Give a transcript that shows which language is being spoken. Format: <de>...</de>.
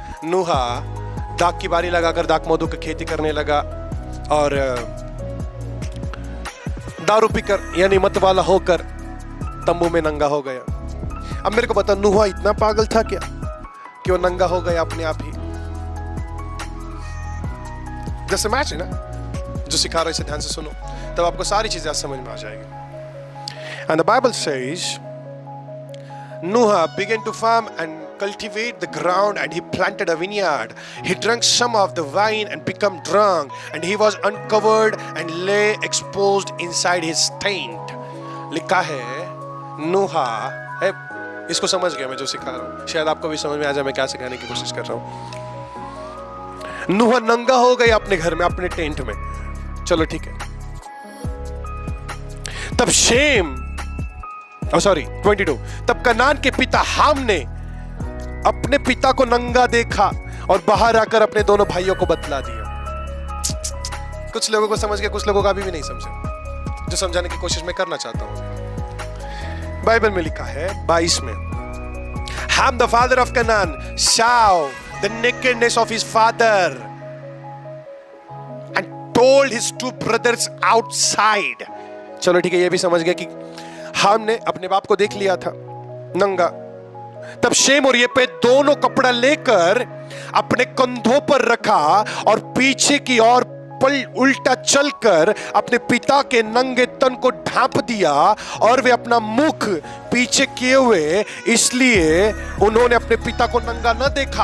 <hi>नूह दाख की बारी लगाकर दाख मधु की खेती करने लगा और दारू पीकर यानी मतवाला होकर तंबू में नंगा हो गया। अब मेरे को बता, नूह इतना पागल था क्या कि वो नंगा हो गया अपने आप ही? जैसे मैच है ना, जो सिखा रहा है इसे ध्यान से सुनो, तब आपको सारी चीजें समझ में आ जाएगी।</hi> <en>And the Bible says Noah began to farm and cultivate the ground, and he planted a vineyard. He drank some of the wine and became drunk, and he was uncovered and lay exposed inside his tent.</en> <hi>लिखा है नूहा है, इसको समझ गया मैं जो सिखा रहा हूं, शायद आपको भी समझ में आ जाए मैं क्या सिखाने की कोशिश कर रहा हूं। नूहा नंगा हो गया अपने घर में, अपने टेंट में। चलो ठीक है। तब शेम 22, तब कनान के पिता हाम ने अपने पिता को नंगा देखा और बाहर आकर अपने दोनों भाइयों को बतला दिया। कुछ लोगों को समझ गया, कुछ लोगों का अभी भी नहीं समझे, जो समझाने की कोशिश मैं करना चाहता हूं। बाइबल में लिखा है 22 में,</hi> <en>Ham the father of Canaan saw the nakedness of his father and told his 2 brothers outside.</en> <hi>चलो ठीक है, ये भी समझ गया कि हाम ने अपने बाप को देख लिया था नंगा। तब शेम और येपेत दोनों कपड़ा लेकर अपने कंधों पर रखा और पीछे की ओर उल्टा चलकर अपने पिता के नंगे तन को ढांप दिया और वे अपना मुख पीछे किए हुए, इसलिए उन्होंने अपने पिता को नंगा न देखा।</hi>